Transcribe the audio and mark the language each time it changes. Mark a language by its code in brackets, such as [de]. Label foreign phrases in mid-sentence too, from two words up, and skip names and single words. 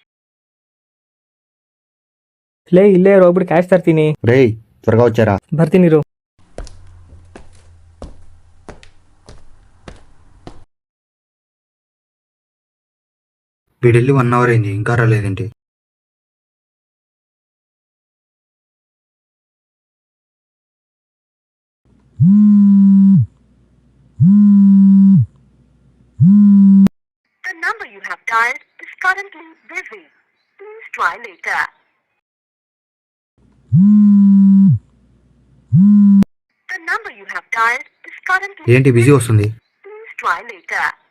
[kn] ಲೇ ಇಲ್ಲೇ ಇರೋ ಒಬ್ರು ಕ್ಯಾಶ್ ತರ್ತೀನಿ. [te] రేయ్ త్వరగా వచ్చారా? [kn] ಬರ್ತೀನಿ ಇರು. [te] వీడెళ్ళి 1 hour అయింది, ఇంకా రాలేదేంటి? [en] The number you have dialed is currently busy. Please try later. The number you have dialed is currently [te] ఏంటి బిజీ వస్తుంది? [en] Please try later.